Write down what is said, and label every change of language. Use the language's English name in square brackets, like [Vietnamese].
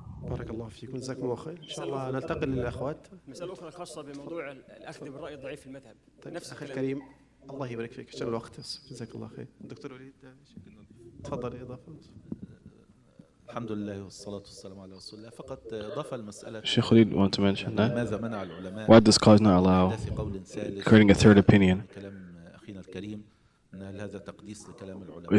[Arabic] بارك الله فيكم، جزاكم الله خير. إن شاء الله ننتقل للأخوات. مسألة أخرى خاصة بموضوع الأخذ بالرأي الضعيف في المذهب. طيب أخي الكريم، الله يبارك فيك، عشان الوقت جزاك الله خير. الدكتور وليد تفضل إضافة. الحمد لله والصلاة والسلام على رسول الله. فقط إضافة المسألة. [English] Sheikh Khalid want to mention that. [Arabic] ماذا منع العلماء؟ [English] Why does scholars not allow creating a third opinion? [Arabic] كلام أخينا الكريم أن هذا تقديس لكلام العلماء.